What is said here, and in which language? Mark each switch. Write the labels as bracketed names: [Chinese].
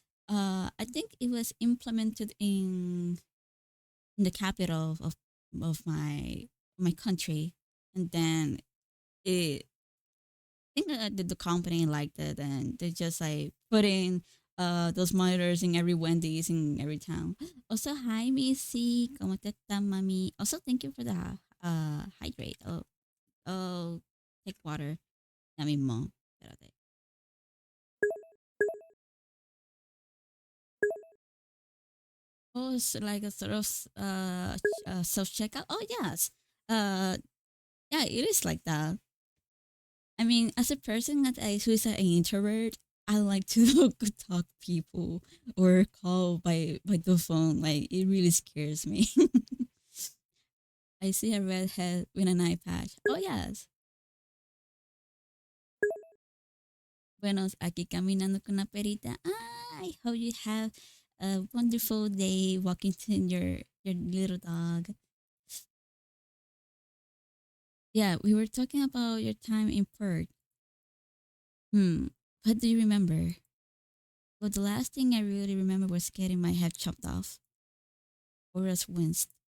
[English] I think it was implemented in the capital of my country, and then it I think the company liked it, and they just like put in those monitors in every Wendy's in every town. Also, hi [Spanish] Missy, ¿cómo te está, mami? [English] Also, thank you for the hydrate. Oh, take water. [Spanish] Ya mismo. Espérate. [English] Oh, it's like a sort of self checkout. Oh yes. Yeah, it is like that. I mean, as a person who is an introvert, I like to talk to people or call by the phone. Like it really scares me. I see a redhead with an eye patch. Oh yes. [Spanish] Buenos, aquí caminando con una perita. [English] I hope you have a wonderful day walking to your little dog. Yeah, we were talking about your time in Perth. What do you remember? Well, the last thing I really remember was getting my head chopped off. Or else winced.